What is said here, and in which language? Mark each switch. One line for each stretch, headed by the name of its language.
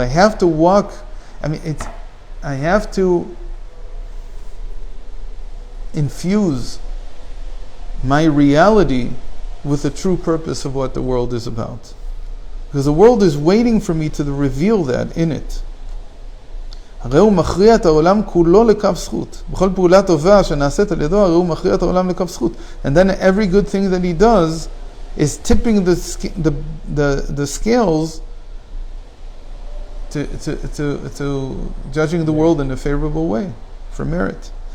English: I have to walk, I have to infuse my reality with the true purpose of what the world is about. Because the world is waiting for me to reveal that in it.
Hebrew: הרי הוא מכריע את העולם כולו לקו זכות. בכל פעולה טובה שנעשית על ידו, הרי הוא מכריע את העולם לקו זכות.
English: And then every good thing that he does is tipping the scales to judging the world in a favorable way, for merit.